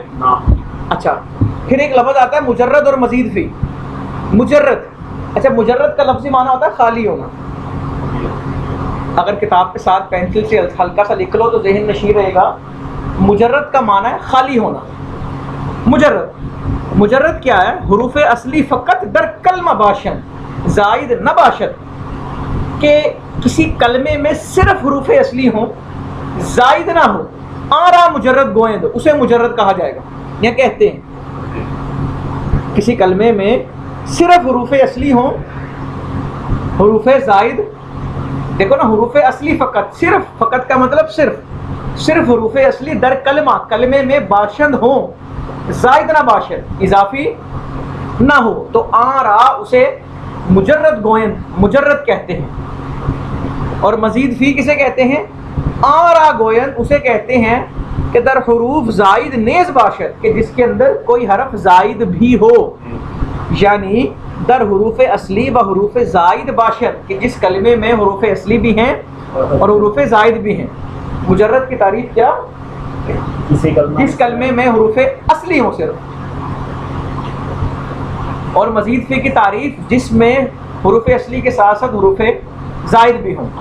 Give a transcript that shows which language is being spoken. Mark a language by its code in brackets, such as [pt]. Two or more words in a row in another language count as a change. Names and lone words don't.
[ur] اچھا، پھر ایک لفظ آتا ہے مجرد اور مزید فی۔ مجرد، اچھا، مجرد کا لفظی معنی ہوتا ہے خالی ہونا۔ اگر کتاب کے ساتھ پینسل سے ہلکا سا لکھ لو تو ذہن نشین رہے گا۔ مجرد کا معنی ہے خالی ہونا، مجرد مجرد کیا ہے؟ [fa] حروف اصلی فقط در کلمہ باشن زائد نہ باشد، [ur] کہ کسی کلمے میں صرف حروف اصلی ہوں، زائد نہ ہو، [fa] آرا مجرد گوئند، [ur] اسے مجرد کہا جائے گا. یا کہتے ہیں کسی کلمے میں صرف حروف اصلی ہوں، حروف زائد، دیکھو نا، حروف اصلی فقط، صرف، فقط کا مطلب صرف حروف اصلی [fa] در کلمہ، [ur] کلمے میں باشند ہوں، [fa] زائد نہ باشد، [ur] اضافی نہ ہو، تو آرا اسے [fa] مجرد گوئند، [ur] مجرد کہتے ہیں. اور مزید فی کسے کہتے ہیں؟ [fa] آرا گوئند [ur] اسے کہتے ہیں کہ [fa] در حروف زائد نیز باشد، [ur] کہ جس کے اندر کوئی حرف زائد بھی ہو، [fa] یعنی در حروف اصلی و حروف زائد باشد، [ur] کہ جس کلمے میں حروف اصلی بھی ہیں اور حروف زائد بھی ہیں. مجرد کی تعریف کیا؟ جس کلمے میں حروف اصلی ہوں صرف. اور مزید فی کی تعریف جس میں حروف اصلی کے ساتھ ساتھ حروف زائد بھی ہوں.